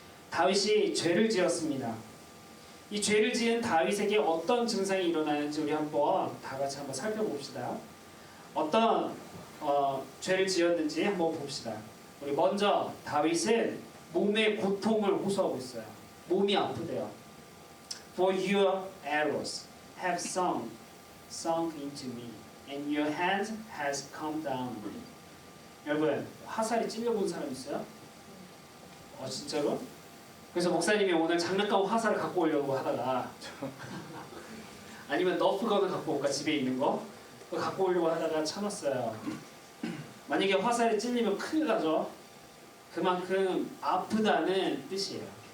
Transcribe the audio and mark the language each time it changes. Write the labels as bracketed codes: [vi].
[ko] 다윗이 죄를 지었습니다. 이 죄를 지은 다윗에게 어떤 증상이 일어나는지 우리 한번 다 같이 한번 살펴봅시다. 어떤 죄를 지었는지 한번 봅시다. 우리 먼저 다윗은 몸의 고통을 호소하고 있어요. 몸이 아프대요. [en] For your arrows have sunk into me, and your hand has come down. [ko] 여러분 화살이 찔려본 사람 있어요? 진짜로? 그래서 목사님이 오늘 장난감 화살을 갖고 오려고 하다가 아니면 너프건을 갖고 올까 집에 있는 거 그거 갖고 오려고 하다가 참았어요. 만약에 화살이 찔리면 큰일 나죠. 그만큼 아프다는 뜻이에요.